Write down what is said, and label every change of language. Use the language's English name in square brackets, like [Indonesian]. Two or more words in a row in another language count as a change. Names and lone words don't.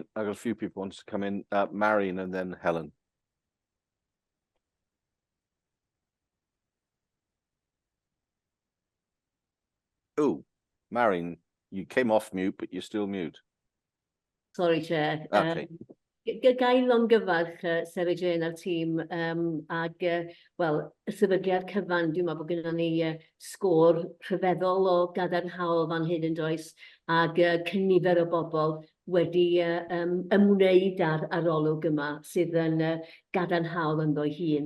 [English] I've got a few people wants to come in. Marion and then Helen. Oh, Marion, you came off mute, but you're still mute. Sorry, Chair. Okay. [Welsh] Gai longyfarch Sarah Jane a'r tîm ag, wel, y sefydliad cyfan, dwi'n meddwl bod gennym ni sgôr rhyfeddol o gadarnhaol fan hyn yn does, ag cynifer o bobl wedi ymwneud â'r arolwg yma sydd yn gadarnhaol ynddo'i hun.